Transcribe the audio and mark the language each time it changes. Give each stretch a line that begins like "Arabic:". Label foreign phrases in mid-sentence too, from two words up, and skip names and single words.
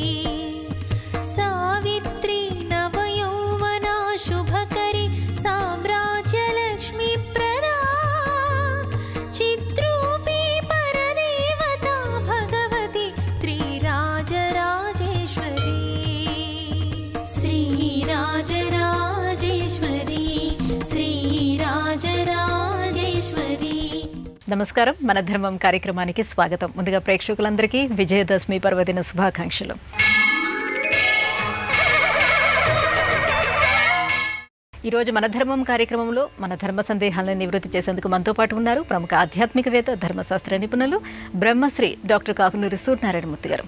Sanskrit: सावित्री नवयौवना शुभकरी साम्राज्यलक्ष्मी प्रदा चिद्रूपी परदेवता भगवती श्रीराजराजेश्वरी श्रीराजराजेश्वरी श्रीराजराजेश्वरी।
Telugu: నమస్కారం, మన ధర్మం కార్యక్రమానికి స్వాగతం. ముందుగా ప్రేక్షకులందరికీ విజయదశమి పర్వదిన శుభాకాంక్షలు. ఈరోజు మన ధర్మం కార్యక్రమంలో మన ధర్మ సందేహాలను నివృత్తి చేసేందుకు మనతో పాటు ఉన్నారు ప్రముఖ ఆధ్యాత్మికవేత్త, ధర్మశాస్త్ర నిపుణులు, బ్రహ్మశ్రీ డాక్టర్ కాకునూరి సూర్యనారాయణమూర్తి గారు.